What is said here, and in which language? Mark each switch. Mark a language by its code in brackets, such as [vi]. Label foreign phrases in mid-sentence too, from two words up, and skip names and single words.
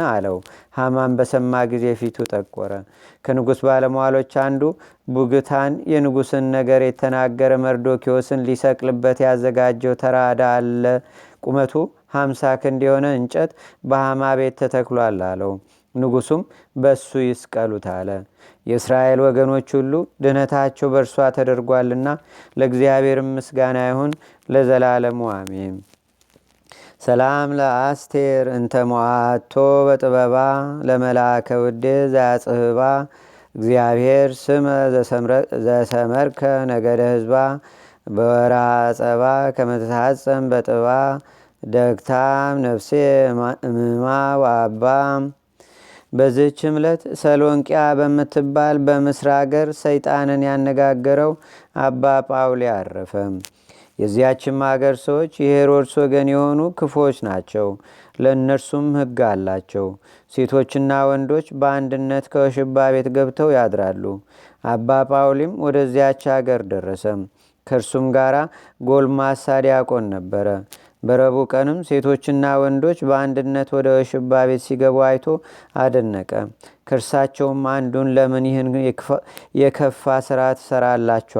[am] አለው። ሃማን በሰማ ጊዜ ፊቱ ጠቆረ። ከንጉሥ ባለሟሎች አንዱ ቡግታን የንጉሥን ነገር የተናገረ መርዶኪዎስን ሊሰቅልበት ያዘጋጀው ተራዳ አለ። ቁመቱ 50 ክንድ የሆነ እንጨት በሃማ ቤት ተተክሏል አለው። ንጉሡም በእሱ ይስቀሉት አለ። የእስራኤል ወገኖች ሁሉ ድነታቸው በእርሷ ተደርጓልና ለእግዚአብሔር ምስጋና ይሁን ለዘላለሙ አሜን። [gez] ሰላም ለአስቴር እንተ ሞዓቶ በጥበባ ለመላከ ውዴ ዘያጽህባ እግዚአብሔር ስመ ዘሰመርከ ነገደ ህዝባ በወርሃ ጸባ ከመተሳጸም በጥባ ደግታም ነፍሴ እምማ ወአባ። [am] በዚህች ዕለት ሰሎንቅያ በምትባል በምስር አገር ሰይጣንን ያነጋገረው አባ ጳውሊ አረፈ። የዚያችም አገር ሰዎች የሄሮድስ ወገን የሆኑ ክፎች ናቸው። ለእነርሱም ሕግ አላቸው። ሴቶችና ወንዶች በአንድነት ከወሽባ ቤት ገብተው ያድራሉ። አባ ጳውሊም ወደዚያች አገር ደረሰ። ከእርሱም ጋር ጎልማሳ ዲያቆን ነበረ። በረቡዕ ቀንም ሴቶችና ወንዶች በአንድነት ወደ ወሽባ ቤት ሲገቡ አይቶ አደነቀ። ከእርሳቸውም አንዱን ለምን ይህን የከፋ ሥራ ትሠራላችሁ?